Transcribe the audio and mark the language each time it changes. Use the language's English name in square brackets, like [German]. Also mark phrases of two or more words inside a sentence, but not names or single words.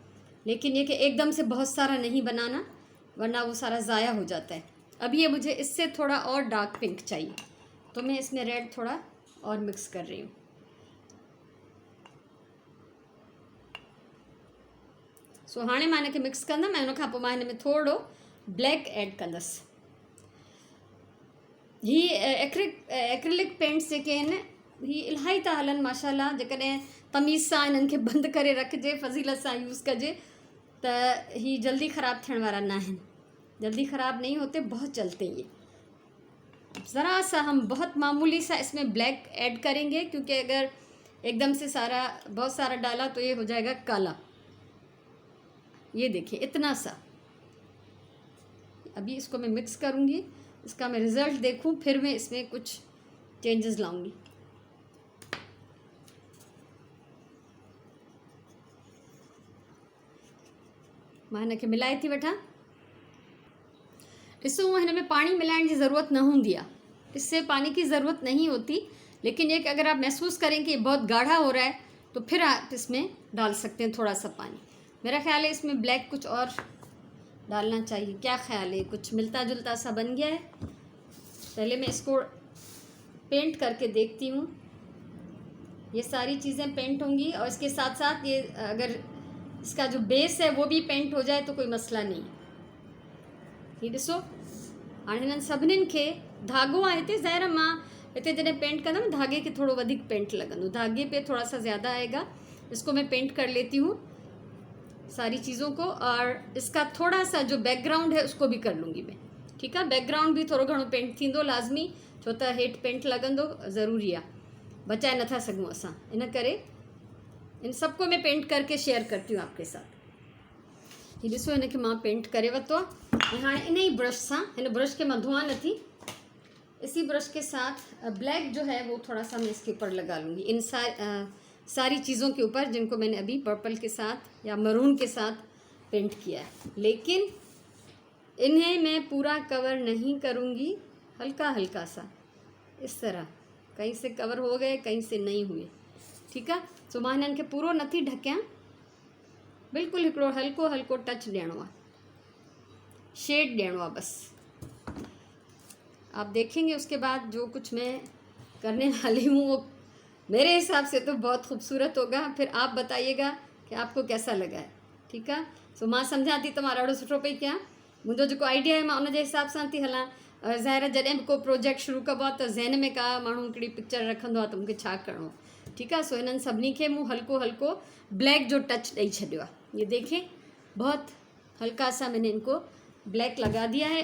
[Hindi] लेकिन ये कि एकदम से बहुत सारा नहीं बनाना, वरना वो सारा ज़ाया हो जाता है। अब ये मुझे इससे थोड़ा और [English] dark pink [Hindi] चाहिए, तो मैं इसमें रेड थोड़ा और मिक्स कर रही हूँ। [Sindhi] सो हाणे मां हिनखे मिक्स कंदमि ऐं हुनखां पोइ मां हिन में थोरो ब्लैक ऐड कंदसि। हीअ [English] acrylic paints [Sindhi] जेके आहिनि ही इलाही था हलनि माशाल्लाह। जेकॾहिं तमीज़ सां हिननि खे बंदि करे रखिजे, फज़ीलत सां यूज़ कजे, त ही जल्दी ख़राब थियण वारा न आहिनि। [Hindi] जल्दी ख़राब नहीं होते, बहुत चलते ये। ज़रा सा हम बहुत मामूली सा इसमें ब्लैक ऐड करेंगे, क्योंकि अगर एकदम से बहुत सारा डाला तो ये हो जाएगा काला। ये देखिए इतना सा। अभी इसको मैं मिक्स करूँगी, इसका मैं रिज़ल्ट देखूँ, फिर मैं इसमें कुछ चेंजेस लाऊंगी। [Sindhi] मां हिनखे मिलाए थी वठां। ॾिसो, हिन में पानी मिलाइण की ज़रूरत न होंगी है, [Hindi] इससे पानी की ज़रूरत नहीं होती। लेकिन एक अगर आप महसूस करें कि बहुत गाढ़ा हो रहा है तो फिर आप इसमें डाल सकते हैं थोड़ा सा पानी। मेरा ख्याल है इसमें ब्लैक कुछ और डालना चाहिए। क्या ख्याल है? कुछ मिलता जुलता सा बन गया है। पहले मैं इसको पेंट करके देखती हूँ। ये सारी चीज़ें पेंट होंगी और इसके साथ साथ ये अगर इसका जो बेस है वो भी पेंट हो जाए तो कोई मसला नहीं। [Sindhi] ये ॾिसो, हाणे हिननि सभिनीनि खे धागो आहे हिते। ज़ाहिर मां हिते जॾहिं पेंट कंदमि धागे के थोड़ो वधिक पेंट लॻंदो, [Hindi] धागे पे थोड़ा सा ज़्यादा आएगा। इसको मैं पेंट कर लेती हूँ सारी चीज़ों को, और इसका थोड़ा सा जो बैकग्राउंड है उसको भी कर लूँगी मैं। ठीक है, [Sindhi] बैकग्राउंड भी थोड़ो घणो पेंट थींदो लाज़मी, छो त हेठि पेंट लॻंदो, ज़रूरी आहे, बचाए नथा सघूं असां। [Hindi] इन करे इन सबको मैं पेंट करके शेयर करती हूँ आपके साथ। [Sindhi] ये ॾिसो, हिनखे मां पेंट करे वरितो आहे। [Hindi] हाँ, [Sindhi] इन ही ब्रश सां, इन ब्रश के मां धोआ नथी, [Hindi] इसी ब्रश के साथ ब्लैक जो है वो थोड़ा सा मैं इसके ऊपर लगा लूँगी, इन सारी चीज़ों के ऊपर जिनको मैंने अभी पर्पल के साथ या मरून के साथ पेंट किया है। लेकिन इन्हें मैं पूरा कवर नहीं करूँगी, हल्का हल्का सा इस तरह, कहीं से कवर हो गए कहीं से नहीं हुए। ठीक है, [Sindhi] सो मां हिननि खे पूरो नथी ढकियां, बिल्कुल हिकिड़ो हल्को हल्को टच ॾियणो आहे, शेड ॾियणो आहे बस। [Hindi] आप देखेंगे उसके बाद जो कुछ मैं करने वाली हूँ वो मेरे हिसाब से तो बहुत खूबसूरत होगा। फिर आप बताइएगा कि आपको कैसा लगा है। ठीक है, [Sindhi] सो मां सम्झां थी त मां ॾाढो सुठो पई कयां। मुंहिंजो जेको आइडिया आहे मां उन जे हिसाब सां थी हलां। ज़ाहिर जॾहिं बि को प्रोजेक्ट शुरू कबो आहे त ज़हन में का माण्हू हिकिड़ी पिक्चर रखंदो आहे त मूंखे छा करिणो। ठीक है, सो हिननि सभिनी खे मूं हल्को हल्को ब्लैक जो टच ॾेई छॾियो आहे। [Hindi] ये देखें, बहुत हल्का सा मैंने इनको ब्लैक लगा दिया है।